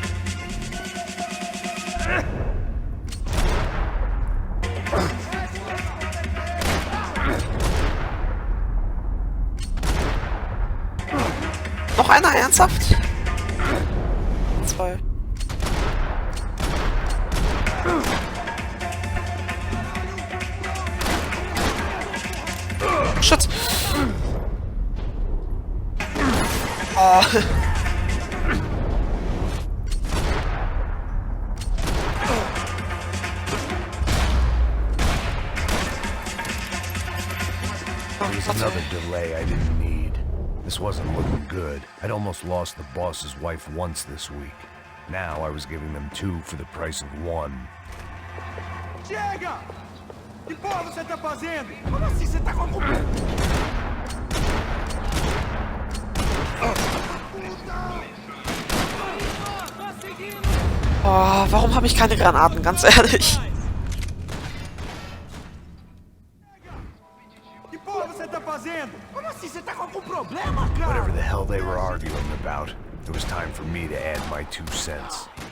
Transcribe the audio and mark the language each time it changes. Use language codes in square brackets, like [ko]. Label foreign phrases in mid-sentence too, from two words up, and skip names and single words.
[de] Noch einer, ernsthaft? 2. [en] Shit! Ah. Another delay I didn't need. This wasn't looking good. I'd almost lost the boss's wife once this week. Now I was giving them 2 for the price of 1. [pt] Chega! Que porra você tá fazendo? Como assim você tá com a... [de] Oh, warum habe ich keine Granaten, ganz ehrlich? [pt] Que porra você tá fazendo? Como assim você tá com algum problema, cara? [en] Whatever the hell they were arguing about, it was time for me to add my 2 cents.